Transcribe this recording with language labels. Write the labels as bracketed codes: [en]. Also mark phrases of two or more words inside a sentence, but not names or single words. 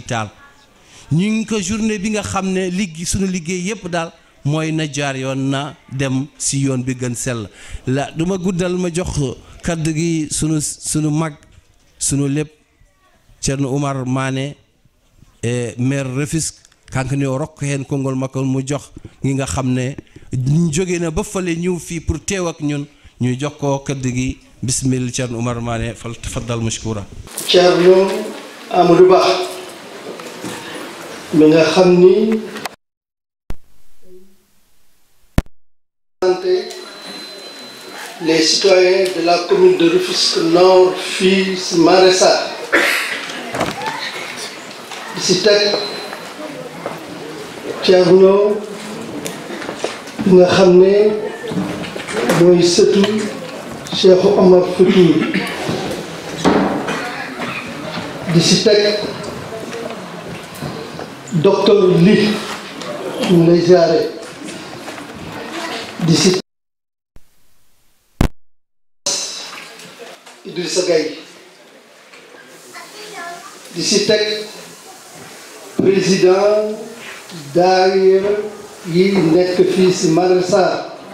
[wo] Taal ñu ngi ko journée bi nga xam ne sunu liggéey yépp daal mooy na jaar yoon na dem ci yoon bi gën sell la du ma guddal ma jox kaddu gi sunu mag sunu lépp Thierno Oumar Mané maire Rufisque kank ne [ff] rokk heen konngol makko [wo] mu jox ngi nga xam ne jóge na ba fale ñëw fii pour teew ak ñun ñu jox ko kaddu gi bismillah Thierno Oumar Mané fal [ar] tafaddal mashkura [wo] Thierno Amadou Ba mi nga xam ni [fr] les citoyens de la commune de Rufisque Nord [wo] fii si Maressa di si teg Thierno bi nga xam ne mooy sëtu Cheikh Omar Fouti di si teg docteur Ly ñu lay ziare di si Idrissa Gaye di si teg président daayira yi nekk fii si Maressa